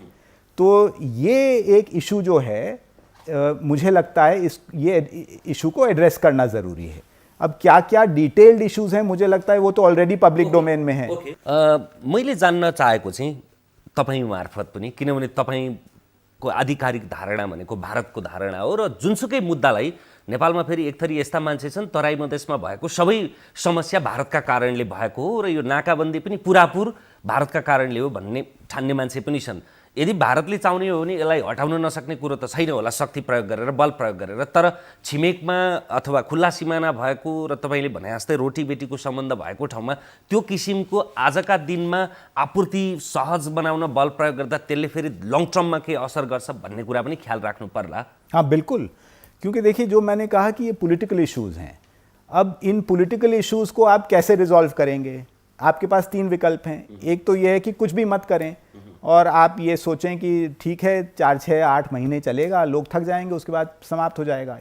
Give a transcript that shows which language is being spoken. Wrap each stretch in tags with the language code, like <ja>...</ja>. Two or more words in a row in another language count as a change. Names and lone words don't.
<hi>तो ये एक इशू जो है, मुझे लगता है ये इशू को एड्रेस करना ज़रूरी है। अब क्या क्या</hi> <en>detailed issues</en> <hi>हैं, मुझे लगता है वो तो</hi> <en>already public domain</en> <hi>में है।</hi> <ne>मैले जान्न चाहेको चाहिँ तपाईँ मार्फत पनि, किनभने तपाईँ को आधिकारिक धारणा भनेको भारतको धारणा हो र जुनसुकै मुद्दालाई नेपालमा फेरि एक थरी यस्ता मान्छे छन् तराई मधेसमा भएको सबै समस्या भारतका कारणले भएको हो र यो नाकाबन्दी पनि पुरापुर भारतका कारणले हो भन्ने ठान्ने मान्छे पनि छन्। यदि भारतले चाहने हो भने यसलाई हटाउन नसक्ने कुरो त छैन होला शक्ति प्रयोग गरेर बल प्रयोग गरेर, तर छिमेकमा अथवा खुल्ला सिमाना भएको र तपाईँले भने जस्तै रोटीबेटीको सम्बन्ध भएको ठाउँमा त्यो किसिमको आजका दिनमा आपूर्ति सहज बनाउन बल प्रयोग गर्दा त्यसले फेरि</ne> <en>long termमा</en> <ne>के असर गर्छ भन्ने कुरा पनि ख्याल राख्नु पर्ला।</ne> <hi>हाँ बिल्कुल, क्योंकि देखिए जो मैंने कहा कि ये</hi> <en>political issues</en> <hi>हैं, अब इन</hi> <en>political issues</en> <hi>को आप कैसे रिजॉल्व करेंगे? आपके पास 3 विकल्प हैं। एक तो ये है कि कुछ भी मत करें और आप ये सोचें कि ठीक है 4, 6, 8 महीने चलेगा, लोग थक जाएंगे, उसके बाद समाप्त हो जाएगा।</hi>